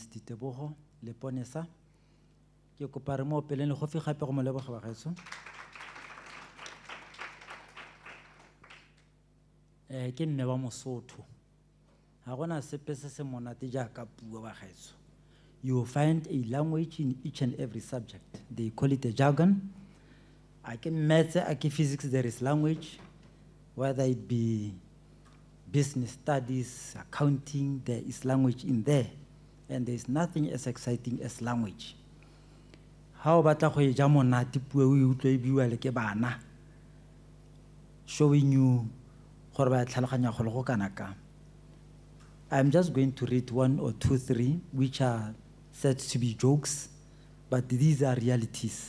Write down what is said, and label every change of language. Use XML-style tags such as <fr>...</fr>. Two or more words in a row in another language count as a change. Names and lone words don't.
<tn>Titeboho Leponesa. Ke kopa re mo peleng le go fi gape go mo leboga ba gaetso. Ke mme wa Mosotho. Ha gona sepe se se monate jaaka puo ba gaetso.</tn> <en>You will find a language in each and every subject. They call it a jargon. I can maths, I can physics, there is language, whether it be business studies, accounting, there is language in there. And there is nothing as exciting as language. How about showing you I'm just going to read 1 or 2, 3, which are said to be jokes, but these are realities.</en>